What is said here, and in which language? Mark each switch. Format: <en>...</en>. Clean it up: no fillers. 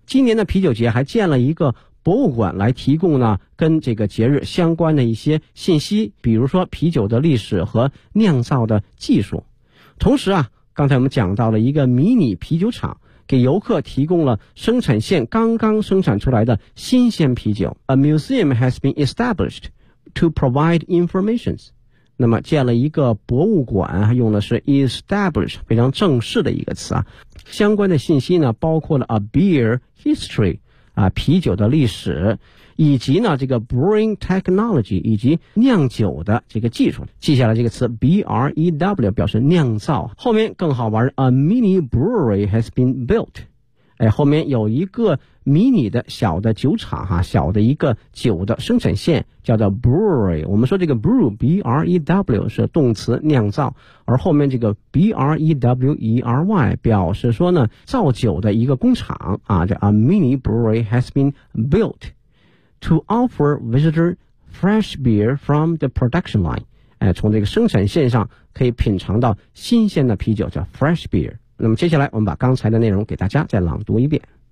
<zh>今年的啤酒节还建了一个博物馆来提供呢跟这个节日相关的一些信息，比如说啤酒的历史和酿造的技术。同时啊，刚才我们讲到了一个迷你啤酒厂。给游客提供了生产线刚刚生产出来的新鲜啤酒。</zh> <en>A museum has been established to provide information.</en> <zh>那么建了一个博物馆，用的是 establish, 非常正式的一个词啊。相关的信息呢包括了 a beer history, 啊，啤酒的历史，以及呢这个 brewing technology, 以及酿酒的这个技术。记下来这个词 brew 表示酿造。后面更好玩，</zh> <en>a mini brewery has been built。</en> <zh>哎，后面有一个迷你的小的酒厂哈，小的一个酒的生产线叫做 brewery。我们说这个 brew 是动词酿造，而后面这个 brewery 表示说呢造酒的一个工厂啊，这</zh> <en>a mini brewery has been built。 To offer visitors fresh beer from the production line.</en> <zh>哎，从这个生产线上可以品尝到新鲜的啤酒，叫 fresh beer. 那么接下来我们把刚才的内容给大家再朗读一遍。</zh>